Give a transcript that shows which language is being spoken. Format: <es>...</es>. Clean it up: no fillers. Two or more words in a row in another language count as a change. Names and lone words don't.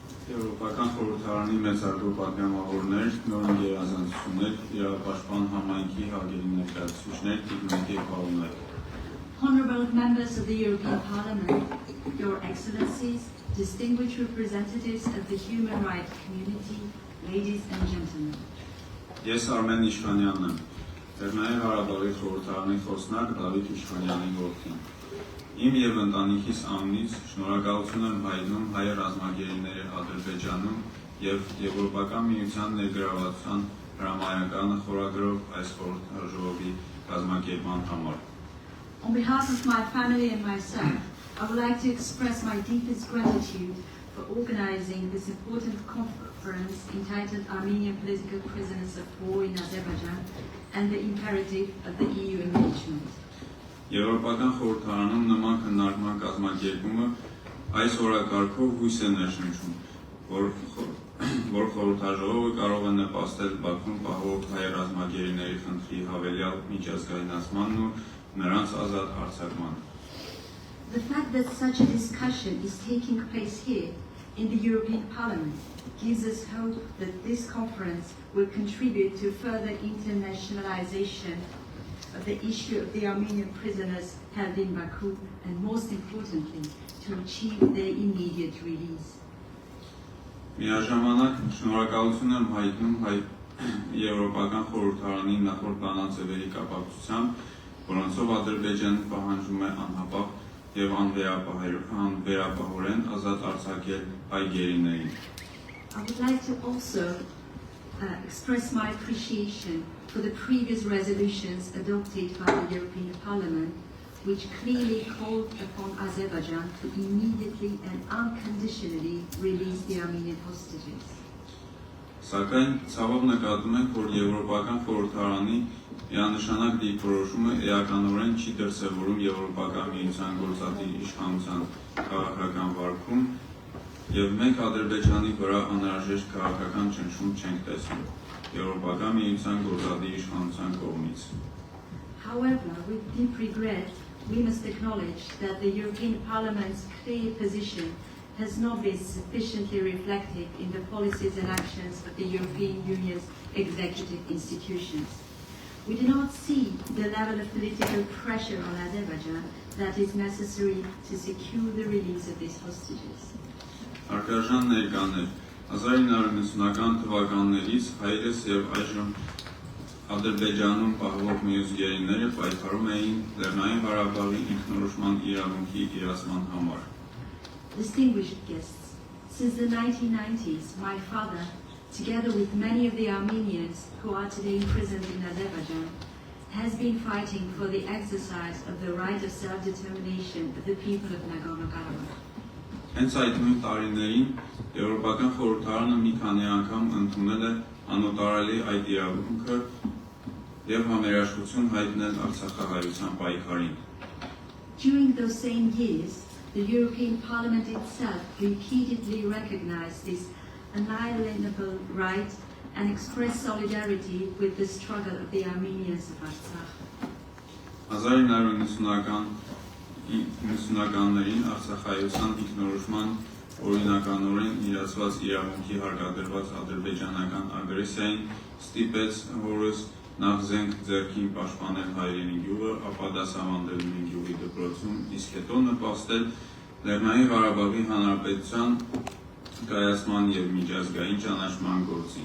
<hy>Եվրոպական խորհրդարանի մեծարգո պատգամավորներ, նոր գերազանցություններ, իրավապաշտպան համայնքի հարգելի ներկայացուցիչներ, տիկնիկ եւ պարոններ.</hy> <en>Honorable members of the European Parliament, Your Excellencies, distinguished representatives of the human rights community, ladies and gentlemen.</en> <hy>Ես Արմեն Իշխանյանն եմ, Լեռնային Ղարաբաղի խորհրդարանի խոսնակ Դավիթ Իշխանյանի որդին։ Իմ եւ ընտանիքիս անունից շնորհակալություն եմ հայտնում հայ ռազմագերիների Ադրբեջանում եւ Եվրոպական միության ներգրավվածության հրամայականը խորագրով այս խորհրդաժողովի կազմակերպման համար։</hy> <en>On behalf of my family and myself, I would like to express my deepest gratitude for organizing this important conference entitled Armenian Political Prisoners of War in Azerbaijan and the Imperative of the EU Engagement.</en> <hy>Եվրոպական խորհրդարանում նման քննարկման կազմակերպումը այս օրակարգով հույս է ներշնչում, որ խորհրդաժողովը կարող է նպաստել Բաքվում պահող հայ ռազմագերիների խնդրի հավելյալ միջազգայնացմանն ու նրանց ազատ արձակմանը։</hy> <en>The fact that such a discussion is taking place here in the European Parliament gives us hope that this conference will contribute to further internationalization of the issue of the Armenian prisoners held in Baku and, most importantly, to achieve their immediate release.</en> <hy>Միաժամանակ շնորհակալություն եմ հայտնում Եվրոպական խորհրդարանի նախորդ բանաձևերի կապակցությամբ, որոնցով Ադրբեջանը պահանջում է անհապաղ եւ անվերապահորեն ազատ արձակել հայ գերիներին։</hy> <en>I would like to also express my appreciation for the previous resolutions adopted by the European Parliament, which clearly called upon Azerbaijan to immediately and unconditionally release the Armenian hostages.</en> <hy>Սակայն ցավով նկատում ենք, որ Եվրոպական խորհրդարանի միանշանակ դիրքորոշումը էականորեն չի դրսևորում Եվրոպական միության գործադիր իշխանության քաղաքական վարքում եւ մենք Ադրբեջանի վրա անհրաժեշտ քաղաքական ճնշում չենք տեսնում Եվրոպական միության գործադիր իշխանության կողմից։</hy> <en>However, with deep regret, we must acknowledge that the European Parliament's clear position has not been sufficiently reflected in the policies and actions of the European Union's executive institutions. We do not see the level of political pressure on Azerbaijan that is necessary to secure the release of these hostages.</en> <hy>Արկաժան ներկաներ 1990-ական թվականներից հայրս եւ այժմ Ադրբեջանում պահվող մյուս գերիները պայքարում էին Լեռնային Ղարաբաղի ինքնորոշման իրավունքի իրացման համար։</hy> <en>Distinguished guests, since the 1990s, my father, together with many of the Armenians who are today imprisoned in Azerbaijan, has been fighting for the exercise of the right of self-determination of the people of Nagorno-Karabakh.</en> <hy>Հենց այդ նույն տարիներին Եվրոպական խորհրդարանը մի քանի անգամ ընդունել է անօտարալի այդ իրավունքը եւ համերաշխություն հայտնել Արցախահայության պայքարին։</hy> <en>During those same years, the European Parliament itself repeatedly recognized this unalienable right and expressed solidarity with the struggle of the Armenians of Artsakh.</en> <hy>1990-ականներին Արցախայության ինքնորոշման օրինականորեն իրացված իրավունքի հարկադրված ադրբեջանական ագրեսիային ստիպեց հորս նախ զենք ձեռքին պաշտպանել հայրենի գյուղը, ապա դասավանդել նույն գյուղի դպրոցում, իսկ հետո նպաստել Լեռնային Ղարաբաղի Հանրապետության կայացման եւ միջազգային ճանաչման գործին։</hy>